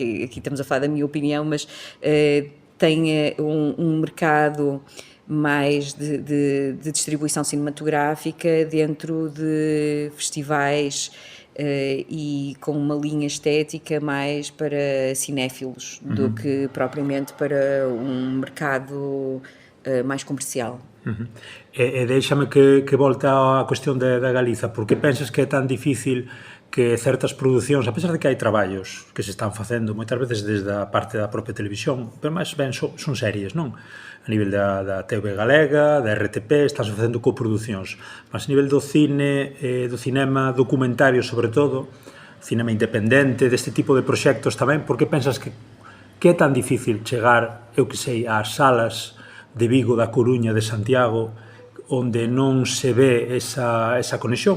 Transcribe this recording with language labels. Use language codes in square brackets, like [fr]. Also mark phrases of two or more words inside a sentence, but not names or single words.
[pt] Que aqui estamos a falar da minha opinião, mas tem um mercado mais de distribuição cinematográfica dentro de festivais e com uma linha estética mais para cinéfilos do que propriamente para um mercado mais comercial. [gl] E deixame que volte á cuestión da Galiza, porque pensas que é tan difícil que certas producións, a pesar de que hai traballos que se están facendo moitas veces desde a parte da propia televisión, pero máis ben son series, non? A nivel da TV galega, da RTP, están facendo coproducións, mas a nivel do cine, do cinema documentario sobre todo, cinema independente, deste tipo de proxectos tamén, porque pensas que é tan difícil chegar, eu que sei, ás salas de Vigo, da Coruña, de Santiago, onde non se ve esa conexión.